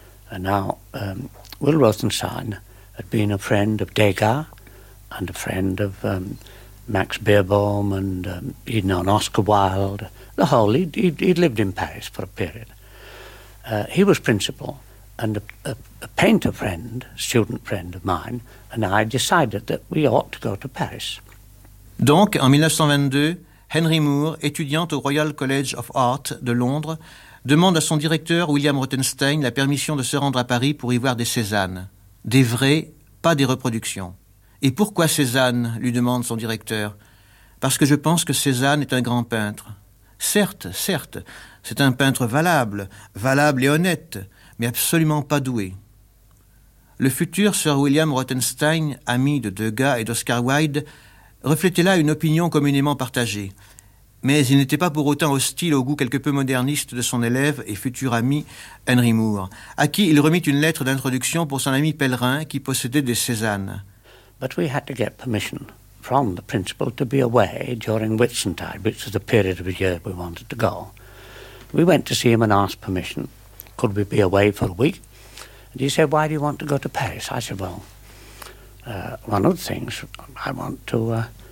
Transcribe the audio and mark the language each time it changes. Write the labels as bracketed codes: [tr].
[en] And now Will Rothenstein had been a friend of Degas, and a friend of Max Beerbohm, and he'd known Oscar Wilde, the whole, he'd lived in Paris for a period. He was principal, and a painter friend, student friend of mine, and I decided that we ought to go to Paris. [fr] Donc, en 1922, Henry Moore, étudiant au Royal College of Art de Londres, demande à son directeur, William Rothenstein, la permission de se rendre à Paris pour y voir des Cézannes. Des vrais, pas des reproductions. Et pourquoi Cézanne, lui demande son directeur. Parce que je pense que Cézanne est un grand peintre. Certes, c'est un peintre valable et honnête, mais absolument pas doué. Le futur Sir William Rothenstein, ami de Degas et d'Oscar Wilde, reflétait là une opinion communément partagée. mais il n'était pas pour autant hostile au goût quelque peu moderniste de son élève et futur ami Henry Moore, à qui il remit une lettre d'introduction pour son ami Pellerin qui possédait des Cézanne. [en] But we had to get permission from the principal to be away during Whitsuntide, which was the period of the year we wanted to go. We went to see him and asked permission. Could we be away for a week? And he said, why do you want to go to Paris? I said, well, one of the things I want to...